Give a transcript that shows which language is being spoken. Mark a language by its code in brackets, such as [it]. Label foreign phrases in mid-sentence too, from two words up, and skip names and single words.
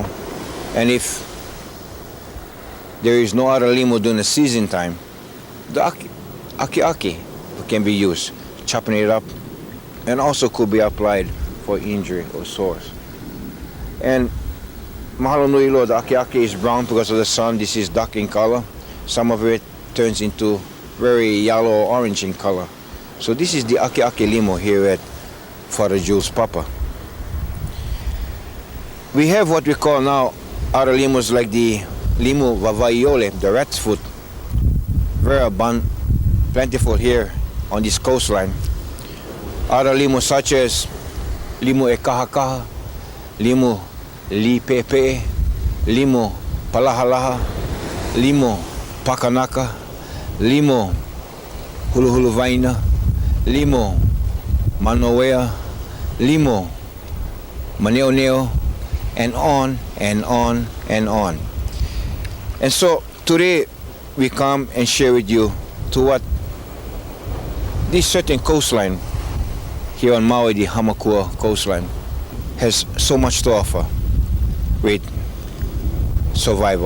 [en] And if there is no other limo during the season time, the akeake can be used, chopping it up, and also could be applied for injury or sores. And [haw] mahalo nui loa, [en] the akeake is brown because of the sun. This is dark in color. Some of it turns into very yellow or orange in color. So this is the akeake limo here at Father Jules Papa. We have what we call now other limos like the limo vavaiole, the rat's foot, very abundant, plentiful here on this coastline. Other limos such as limo e kahakaha, limo li pepe, limo palahalaha, limo pakanaka, limo huluhulu vaina, limo manowea, limo maneoneo, and on and on and on. And so today we come and share with you to what this certain coastline here on Maui, the Hamakua coastline, has so much to offer with survival.